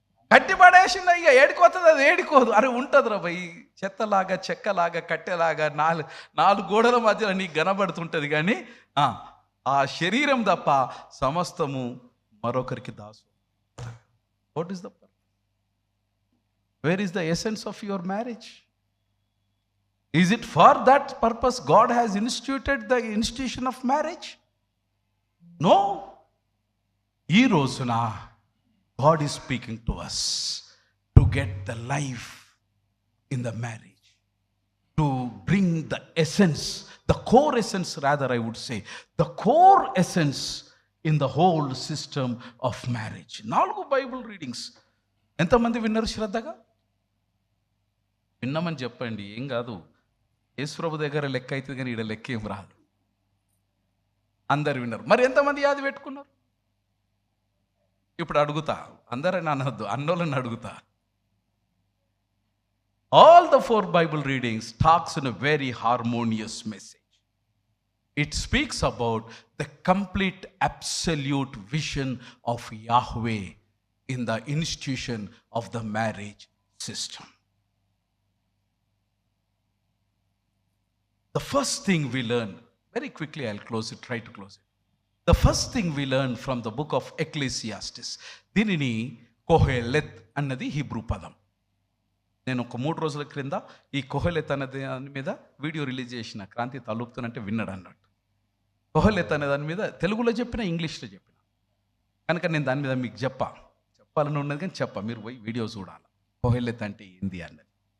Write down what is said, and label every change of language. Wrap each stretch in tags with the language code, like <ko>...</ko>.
<te>కట్టి పడేసిందా ఇక ఏడిపోతుంది, అది ఏడికోదు. అరే ఉంటుంది రా భయ్, చెత్తలాగా, చెక్కలాగా, కట్టెలాగా 4 గోడల మధ్యలో నీకు కనబడుతుంటుంది, కానీ ఆ శరీరం తప్ప సమస్తము మరొకరికి Dasu.</te> <en>What is the purpose? Where is the essence of your marriage? Is it for that purpose God has instituted the institution of marriage? No.</en> <te>Ee rozuna</te> <en>God is speaking to us to get the life in the marriage, to bring the essence, the core essence rather I would say, the core essence in the whole system of marriage.</en> <te>4 Bible readings ఎంతమంది విన్నారు శ్రద్ధగా? విన్నామని చెప్పండి, ఏం కాదు. యేసుప్రభు దగ్గర లెక్క అవుతుంది, కానీ ఈడ లెక్క ఏం రాదు. అందరు విన్నారు. మరి ఎంతమంది యాది పెట్టుకున్నారు? ఇప్పుడు అడుగుతా, అందరని అనొద్దు, అన్నోళ్ళని అడుగుతా.</te> <en>All the 4 Bible readings talks in a very harmonious message. It speaks about the complete absolute vision of Yahweh in the institution of the marriage system. The first thing we learn, very quickly I'll close it, try to close it. The first thing we learn from the book of Ecclesiastes,</en> <te>దీనిని కొహెలెత్ అన్నది Hebrew పదం. నేను ఒక 3 రోజుల క్రింద ఈ కొహెలెత్ అనే దాని మీద వీడియో రిలీజ్ చేసిన. క్రాంతి తలుపుతున్నంటే విన్నాడు అన్నట్టు. కొహెలెత్ అనే దాని మీద తెలుగులో చెప్పిన, ఇంగ్లీష్లో చెప్పిన, కనుక నేను దాని మీద మీకు చెప్పాలని ఉన్నది, కానీ మీరు పోయి వీడియో చూడాలి కొహెలెత్ అంటే ఏంది అన్నది.</te>